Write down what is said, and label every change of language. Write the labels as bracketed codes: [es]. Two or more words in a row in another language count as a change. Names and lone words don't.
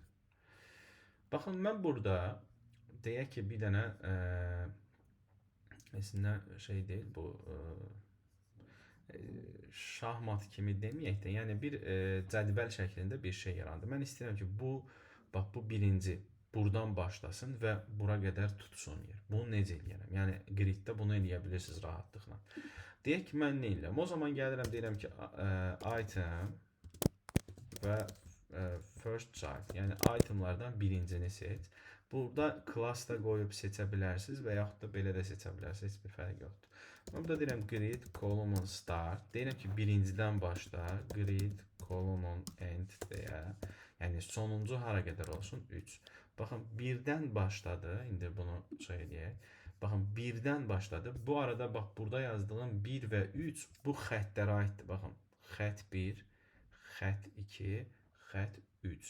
[az] Baxın, mən burada deyək ki, bir dənə əslində şey deyil, bu şahmat kimi deməyək də, yəni bir cədvəl şəklində bir şey yarandı. Mən istəyirəm ki, bu, bax bu birinci buradan başlasın və bura qədər tutsun yer. Bunu necə eləyərəm? Yəni griddə bunu eləyə bilirsiniz rahatlıqla. Deyək ki, mən nə eləyəm? O zaman gəlirəm, deyirəm ki, item və [en] first child, [az] yəni itemlardan birincini seç. Burada class da qoyub seçə bilərsiniz və yaxud da belə də seçə bilərsiniz, heç bir fərq yoxdur. Burada deyirəm [en] grid column start, [az] deyirəm ki, birincidən başla, [en] grid column end [az] deyə, yəni sonuncu hara qədər olsun 3. Baxın, birdən başladı, indi bunu şey edək. Baxın, birdən başladı. Bu arada bax, burada yazdığım 1 və 3 bu xəttlərə aiddir. Baxın, xətt 1, xətt 2, xətt 3.